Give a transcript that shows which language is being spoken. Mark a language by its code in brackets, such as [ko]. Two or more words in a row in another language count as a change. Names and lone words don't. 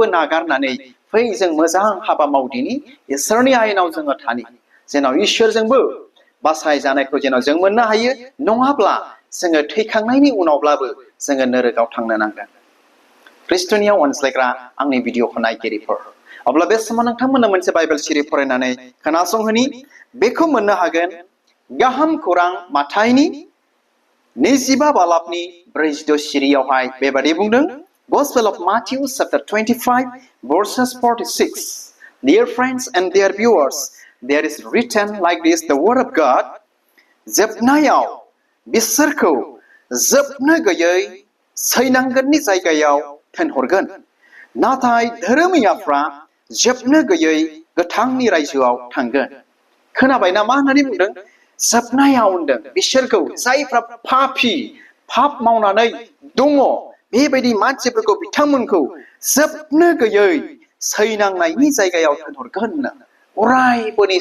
[brx] नागारनानै फै जों मोजां हाबा मावदिनि इसोरनि आयेनाव जोङो थानि जेन इसोरजोंबो बासायजानायखौ जेन जों मोननो हायो नङाब्ला जोङो थैखांनायनि उनावब्लाबो जोङो नोरगाव थांनो नांगोन ख्रिस्टनियाव अनज्लायग्रा आंनि भिडिअखौ नायगिरिफोर अब्ला बे समाव नोंथांमोननो मोनसे बाइबेल सिरि फरायनानै खोनासंहोनि बेखौ मोननो हागोन गाहाम खौरां माथाइनि 25 बालाबनि 46 सिरियावहाय बेबादि बुंदों [en] Gospel of Matthew chapter 25 verses 46 Dear friends and dear viewers there is written like this the word of God [brx] जोबनायाव बिसोरखौ जोबनो गैयै सैनांगोननि जायगायाव थोनहरगोन नाथाय धोरोमियाफ्रा जोबनो गैयै गोथांनि रायजोआव थांगोन खोनाबायना मा होननानै बुंदों जोबनायाव होनदों बिसोरखौ जायफ्रा पापी पाप मावनानै दङ बेबायदि मानसिफोरखौ बिथांमोनखौ जोबनो गैयै सैनांनायनि जायगायाव थोनहरगोन अरायबोनि